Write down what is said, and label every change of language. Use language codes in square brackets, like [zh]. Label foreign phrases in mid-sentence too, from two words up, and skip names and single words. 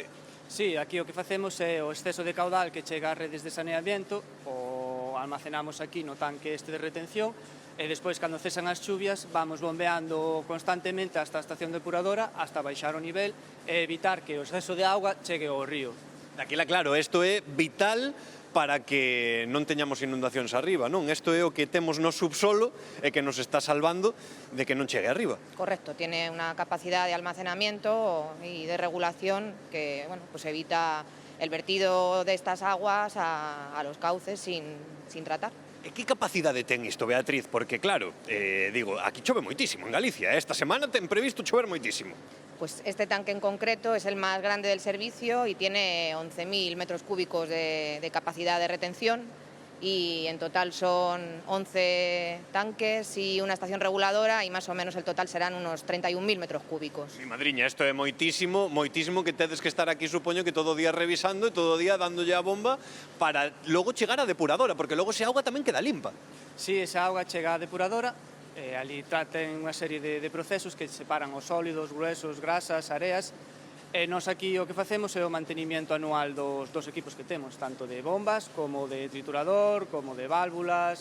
[gl] Sí, aquí o que facemos é o exceso de caudal que chega ás redes de saneamiento, o almacenamos aquí no tanque este de retención, e despois, cando cesan as chuvias, vamos bombeando constantemente hasta a estación depuradora, hasta baixar o nivel e evitar que o exceso de auga chegue ao río. Daquela, claro, isto é vital para que non teñamos inundacións arriba, non? Isto é o que temos no subsolo e que nos está salvando de que non chegue arriba. [es] Correcto, tiene una capacidad de almacenamiento y de regulación que bueno, pues evita el vertido de estas aguas a los cauces sin tratar. [gl] E que capacidade ten isto, Beatriz? Porque, claro, digo, aquí chove moitísimo en Galicia. Esta semana ten previsto chover moitísimo. [es] Pues este tanque en concreto es el más grande del servicio y tiene 11.000 metros cúbicos de capacidad de retención y en total son 11 tanques y una estación reguladora y más o menos el total serán unos 31.000 metros cúbicos. [gl] Mi madriña, isto é moitísimo, moitísimo que tedes que estar aquí, supoño que todo o día revisando e todo o día dándolle a bomba para logo chegar á depuradora, porque logo ese auga tamén queda limpa. Si, esa auga chega á depuradora, ali traten unha serie de procesos que separan os sólidos, gruesos, grasas, areas, e nós aquí o que facemos é o mantenimiento anual dos equipos que temos, tanto de bombas, como de triturador, como de válvulas.